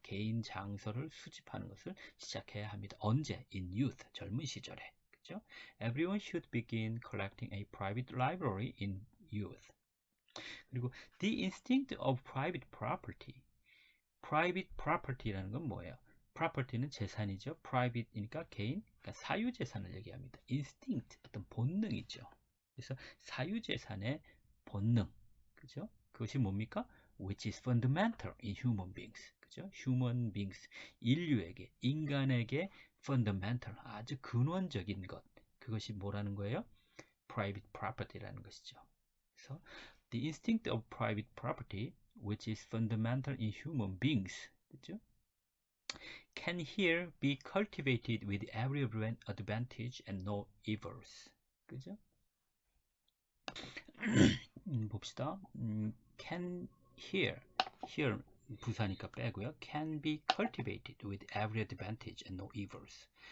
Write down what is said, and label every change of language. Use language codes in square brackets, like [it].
[ko] 개인 장서를 수집하는 것을 시작해야 합니다. 언제? [en] In youth, [ko] 젊은 시절에. 그죠? [en] Everyone should begin collecting a private library in youth. 그리고 the instinct of private property. [ko] private property라는 건 뭐예요? property는 재산이죠. private이니까 개인, 그러니까 사유재산을 얘기합니다. instinct, 어떤 본능이죠. 그래서 사유재산의 본능, 그죠? 그것이 뭡니까? [en] which is fundamental in human beings. [ko] 그죠? human beings, 인류에게, 인간에게 fundamental, 아주 근원적인 것. 그것이 뭐라는 거예요? private property라는 것이죠. 그래서 [en] the instinct of private property, which is fundamental in human beings, [ko] 그죠? [en] can here be cultivated with every advantage and no evils. [ko] 그죠? 봅시다. can here 부사니까 빼고요. [en] can be cultivated with every advantage and no evils.